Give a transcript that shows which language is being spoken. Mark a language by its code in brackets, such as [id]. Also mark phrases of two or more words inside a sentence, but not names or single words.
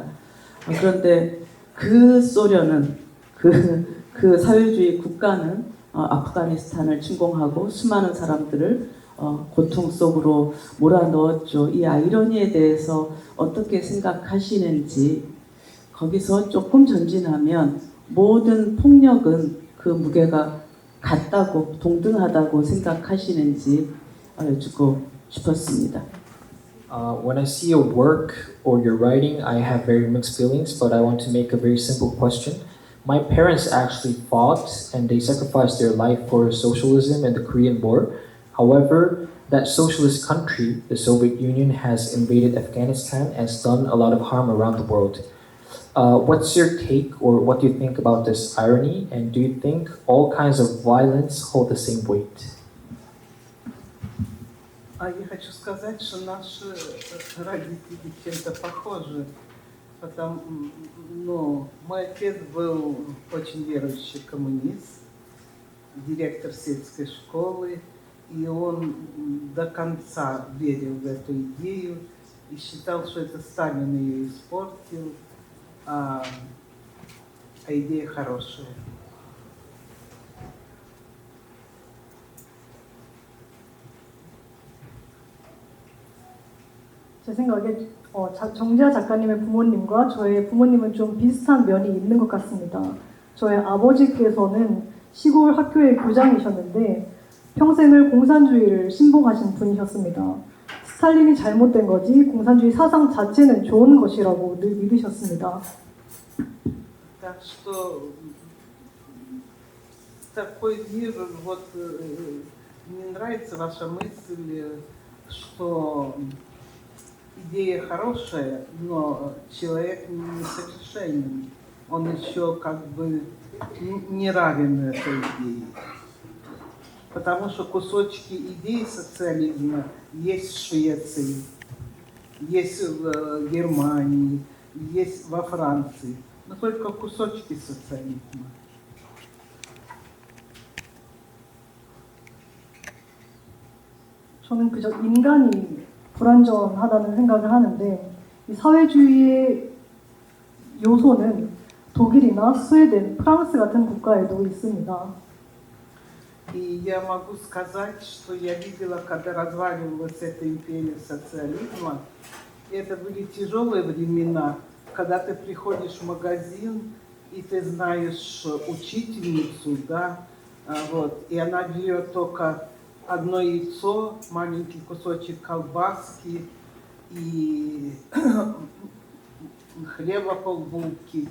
[ko] 그런데 그 소련은 그 사회주의 국가는 아프가니스탄을 침공하고 수많은 사람들을 고통 속으로 몰아넣었죠. 이 아이러니에 대해서 어떻게 생각하시는지, 거기서 조금 전진하면 모든 폭력은 그 무게가 같다고, 동등하다고 생각하시는지 여쭙고 싶었습니다. [en] When I see your work or your writing, I have very mixed feelings, but I want to make a very simple question. My parents actually fought and they sacrificed their life for socialism in the Korean War. However, that socialist country, the Soviet Union, has invaded Afghanistan and has done a lot of harm around the world. What's your take, or what do you think about this irony, and do you think all kinds of violence hold the same weight? [ru] А я хочу сказать, что наши родители чем-то похожи. Ну, мой отец был очень верующий коммунист, директор сельской школы, и он до конца верил в эту идею и считал, что это Сталин ее испортил, а идея хорошая. [ko] 제 생각에 정재하 작가님의 부모님과 저의 부모님은 좀 비슷한 면이 있는 것 같습니다. 저의 아버지께서는 시골 학교의 교장이셨는데 평생을 공산주의를 신봉하신 분이셨습니다. 스탈린이 잘못된 거지 공산주의 사상 자체는 좋은 것이라고 늘 믿으셨습니다. [ru] Так что такой мир, вот мне нравится ваша мысль, что идея хорошая, но человек несовершенен. Он еще как бы не равен этой идее. Потому что кусочки идей социализма есть в Швеции, есть в Германии, есть во Франции, но только кусочки социализма. [ko] 저는 그저 인간이 불완전하다는 생각을 하는데 이 사회주의의 요소는 독일이나 스웨덴, 프랑스 같은 국가에도 있습니다. [ru] И я могу сказать, что я видела, когда разваливалась эта империя социализма, это были тяжелые времена, когда ты приходишь в магазин, и ты знаешь учительницу, да, вот, и она берет только одно яйцо, маленький кусочек колбаски и хлеба полбулки.